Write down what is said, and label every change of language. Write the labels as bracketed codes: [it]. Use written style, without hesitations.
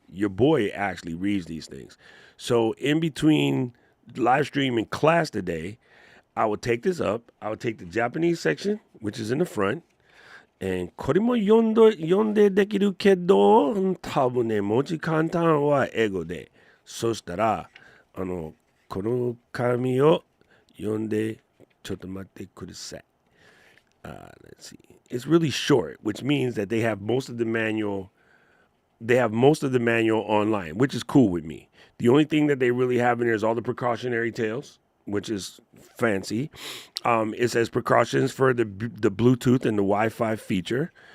[en] Your boy actually reads these things. So in between live stream and class today, I would take this up. I would take the Japanese section, which is in the front, and [ja] これも読んでできるけど、多分ね、文字簡単は英語で。そしたら、この紙を読んで、ちょっと待ってください。 [en] Let's see. It's really short, which means that they have most of the manual. They have most of the manual online, which is cool with me. The only thing that they really have in there is all the precautionary tales, which is fancy. It says precautions for the Bluetooth and the Wi-Fi feature.